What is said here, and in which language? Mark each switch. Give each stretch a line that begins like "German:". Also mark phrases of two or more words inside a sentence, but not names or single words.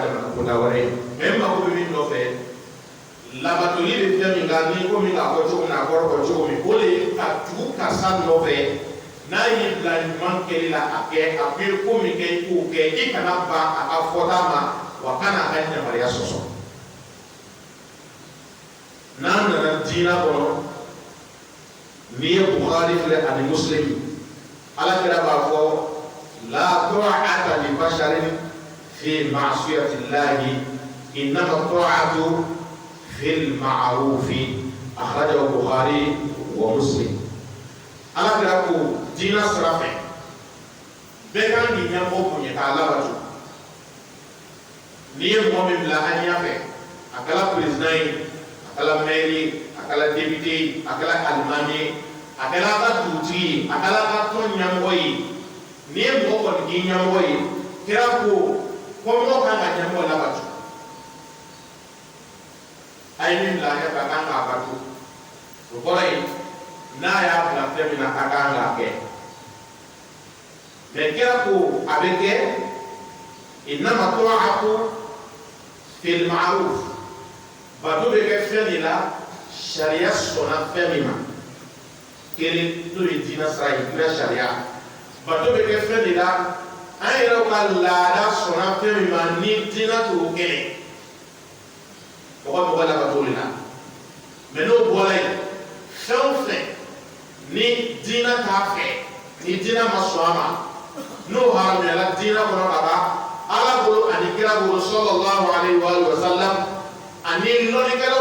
Bambara: damana ko da wɛrɛ ye mais n mago bɛ min nɔfɛ labatoli bɛ fɛn min kan ni ko min k'a fɔ cogo min na a kɔrɔ fɔ cogo min o de ye ka tugu karisa nɔfɛ n'a y'i bila ɲuman kɛli la a kɛ a bɛ ko min kɛ i k'o kɛ i kana ban a ka fɔta ma wa kana a ka yamaruya sɔsɔ n'an nana diinɛ kɔnɔ n'i ye Bukhari filɛ ani Muslim Alakira b'a fɔ
Arabic: لا طاعة لبشر في معصية الله إنما الطاعة في المعروف أخرجه بخاري ومسلم.
Bambara: Alakira ko diinɛ sira fɛ bɛɛ kan k'i ɲɛmɔgɔ bonya k'a labatu n'i ye mɔgɔ min bila an ɲɛfɛ a kɛla président ye a kɛla maire ye a kɛla député ye a kɛla alimami ye a kɛla a ka dugutigi ye a kɛla a ka tɔn ɲɛmɔgɔ ye n'i ye mɔgɔ kɔni k'i ɲɛmɔgɔ ye kira ko mɔgɔ kan ka ɲɛmɔgɔ labatu a ye min bila a ɲɛfɛ a kan k'a batu o kɔrɔ ye n'a y'a bila fɛn min na a kan k'a kɛ mais kira ko a bɛ kɛ
Arabic: إنما الطاعة في المعروف
Bambara: bato bɛ kɛ fɛn de la sariya sɔnna fɛn min ma kelen n'o ye diinɛ sira ye diinɛ sariya bato bɛ kɛ fɛn de la an yɛrɛw ka laada sɔnna fɛn min ma ni diinɛ t'o kɛlɛ mɔgɔ labato de la mais n'o bɔra yen fɛn o fɛn ni diinɛ t'a fɛ ni diinɛ ma sɔn a ma n'o haramuyala diinɛ kɔnɔ ka ban Ala bolo ani kira bolo
Arabic: صلى الله عليه وسلم
Bambara: ani lɔnnikɛlaw